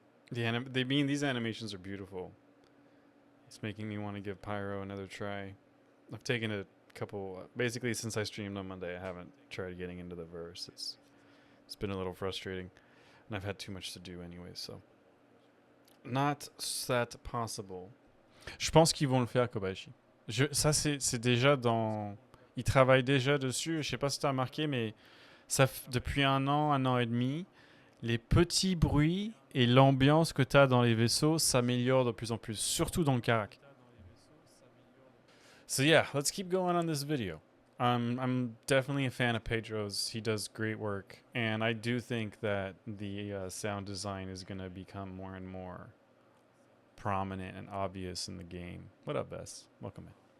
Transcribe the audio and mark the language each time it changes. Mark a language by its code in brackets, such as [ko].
[en] These animations are beautiful. It's making me want to give Pyro another try. I've taken a couple, basically since I streamed on Monday, I haven't tried getting into the verse. It's been a little frustrating, and I've had too much to do anyway, so. Not that possible. [fr] Je pense qu'ils vont le faire, Kobayashi. Ça, c'est déjà dans... Ils travaillent déjà dessus. Je sais pas si tu as remarqué, mais depuis un an et demi, les petits bruits et l'ambiance que tu as dans les vaisseaux s'améliorent de plus en plus, surtout dans le Karak. [en] So yeah, let's keep going on this video. I'm definitely a fan of Pedro's. He does great work, and I do think that the sound design is going to become more and more prominent and obvious in the game. What up, Bess? Welcome in.